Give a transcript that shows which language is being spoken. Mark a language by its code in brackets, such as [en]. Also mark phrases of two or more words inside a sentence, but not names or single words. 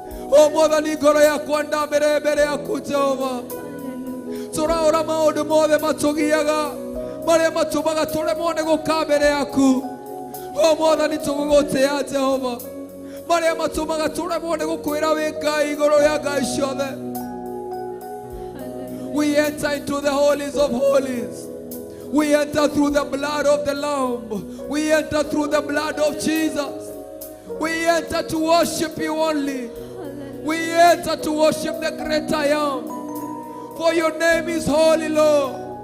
[ki] O Mwathani, ngoro yakwa ndamĩre mbere yaku, Jehova. Tũraũra maũndũ mothe matũgiaga, marĩa matũmaga tũremwo nĩ gũka mbere yaku. O Mwathani, tũgũgũtĩĩa, Jehova. Marĩa matũmaga tũremwo nĩ gũkwĩra wĩ Ngai igũrũ rĩa Ngai ciothe. [en] We enter into the holies of holies. We enter through the blood of the Lamb. We enter through the blood of Jesus. We enter to worship you only. We enter to worship the great I am. For your name is holy, Lord.